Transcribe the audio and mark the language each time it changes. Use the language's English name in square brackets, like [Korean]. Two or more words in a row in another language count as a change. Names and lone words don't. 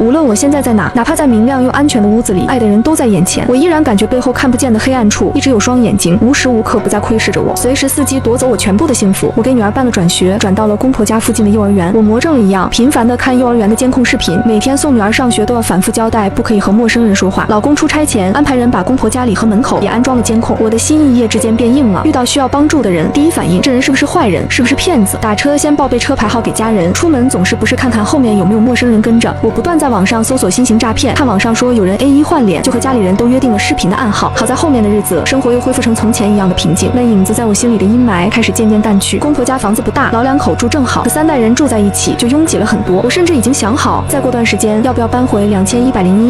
[Chinese] 無論我現在在哪，哪怕在明亮又安全的屋子裡，愛的人都在眼前，我依然感覺背後看不見的黑暗處一直有雙眼睛，無时无刻不在窺視着我，隨時伺機夺走我全部的幸福。我給女兒辦了轉學，轉到了公婆家附近的幼兒園。我魔怔了一樣，頻繁地看幼兒園的監控視頻，每天送女兒上學都要反覆交代不可以和陌生人說話。老公出差前安排人把公婆家裡和门口也安装了監控。我的心一夜之間变硬了，遇到需要幫助的人，第一反應这人是不是壞人，是不是騙子？打車先報備車牌號給家人，出門總是不是看看後面有沒有陌生人跟着。我不斷在網上搜索新型詐騙，看網上說有人 A1 換臉，就和家裡人都約定了視頻的暗號。好在後面的日子，生活又恢復成從前一樣的平靜，那影子在我心裡的陰霾開始漸漸淡去。公婆家房子不大，老2口住正好，可3代人住在一起就擁擠了很多。我甚至已經想好，再過段時間要不要搬回2101。